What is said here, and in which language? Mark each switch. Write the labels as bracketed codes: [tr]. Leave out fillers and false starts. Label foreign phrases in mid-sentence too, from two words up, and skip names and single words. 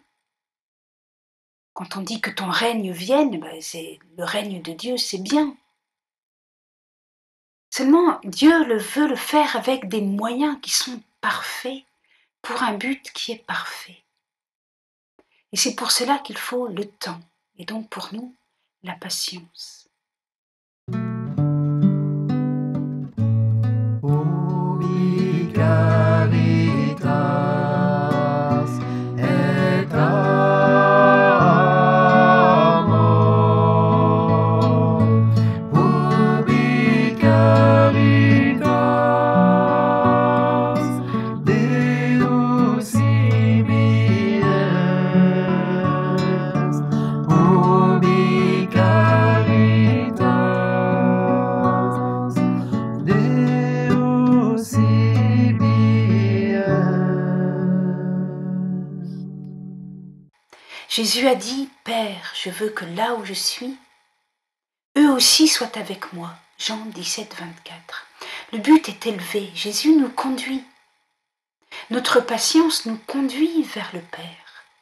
[fr] Quand on dit que ton règne vienne, c'est le règne de Dieu, c'est bien. Seulement, Dieu veut le faire avec des moyens qui sont parfaits pour un but qui est parfait. Et c'est pour cela qu'il faut le temps, et donc pour nous, la patience. [la] Ubi caritas et amor. Ubi caritas Deus ibi est. Ubi caritas Deus ibi est. [fr] Jésus a dit, « Père, je veux que là où je suis, eux aussi soient avec moi. » Jean 17, 24. Le but est élevé, Jésus nous conduit. Notre patience nous conduit vers le Père.